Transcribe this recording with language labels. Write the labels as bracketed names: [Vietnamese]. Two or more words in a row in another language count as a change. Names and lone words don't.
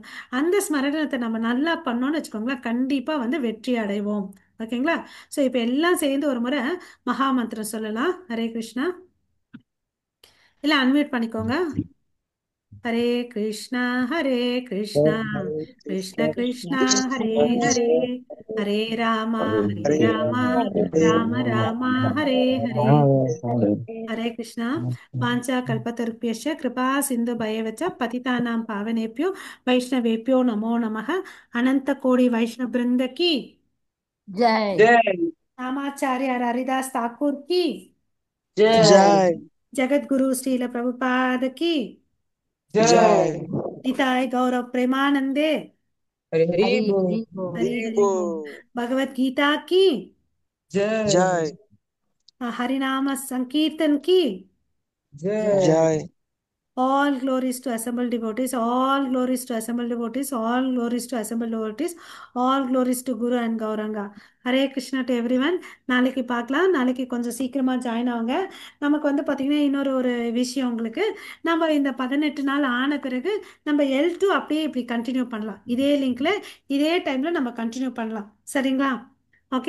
[Tamil] அந்த ஸ்மரணத்தை நம்ம நல்லா பண்ணோம்னு வச்சுக்கோங்களேன், கண்டிப்பா வந்து வெற்றி அடைவோம். ஓகேங்களா? ஸோ இப்போ எல்லாம் சேர்ந்து ஒரு முறை மகா மந்திரம் சொல்லலாம். [Sanskrit] हरे कृष्ण. [Tamil] இல்லை அன்மியூட் பண்ணிக்கோங்க. [Sanskrit] हरे कृष्ण हरे कृष्ण Hare கிருஷ்ண Krishna, கிருஷ்ணா Krishna हरे हरे Krishna, हरे राम हरे Hare ராமா Hare राम राम हरे हरे. Hare. हरे कृष्ण. वाञ्छा कल्पतरुभ्यश्च कृपा सिन्धुभ्य एव च पतितानां पावनेभ्यो वैष्णवेभ्यो नमो नमः. [Hindi] अनन्त कोटि वैष्णव वृन्द की ஜெய். ராமாச்சாரிய ஹரிதாஸ் தாக்கூர் की Jai, जगत गुरु श्रील प्रभुपाद की Jai, [Bangla] নিতাই গৌর প্রেমানন্দে হরি হরি हरि போல். हरि Haribo, [Hindi] बोल. भगवत गीता की Jai, हरिनाम संकीर्तन की Jai, [English] all glories to assembled devotees, all glories to assembled devotees, all glories to assembled devotees, all glories to Guru and Gauranga. [Sanskrit] हरे कृष्ण [English] to everyone. [Tamil] நாளைக்கு பார்க்கலாம். நாளைக்கு கொஞ்சம் சீக்கிரமா ஜாயின் ஆகுங்க. நமக்கு வந்து பார்த்தீங்கன்னா இன்னொரு ஒரு விஷயம் உங்களுக்கு, நம்ம இந்த 18 நாள் ஆன பிறகு நம்ம L2 அப்படியே இப்படி கண்டினியூ பண்ணலாம். இதே லிங்க்ல இதே டைம்ல நம்ம கண்டினியூ பண்ணலாம். சரிங்களா? ஓகே.